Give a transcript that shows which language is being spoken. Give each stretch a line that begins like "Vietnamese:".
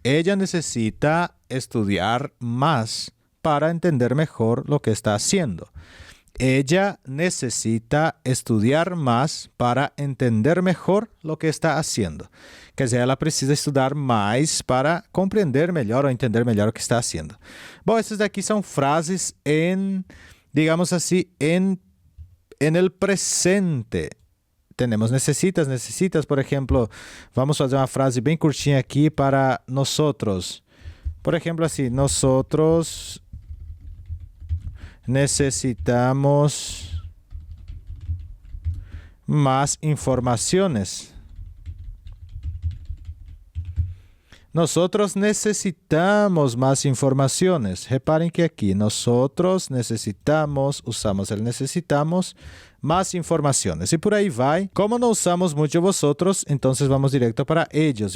Spanish: Ella necesita estudiar más para entender mejor lo que está haciendo. Ella necesita estudiar más para entender mejor lo que está haciendo.
Portuguese: Quer dizer, ela precisa estudar mais para compreender melhor ou entender melhor o que está haciendo. Bom, essas daqui são frases em, digamos assim,
Spanish: en el presente.
Portuguese: Temos necessitas, por exemplo, vamos fazer uma frase bem curtinha aqui para nosotros. Por exemplo, assim,
Spanish: nosotros necesitamos más informaciones. Nosotros necesitamos más informaciones.
Portuguese: Reparem que aqui,
Spanish: nosotros necesitamos, usamos el necesitamos, más informaciones.
Portuguese: E por aí vai. Como não usamos muito vosotros, então vamos direto para ellos.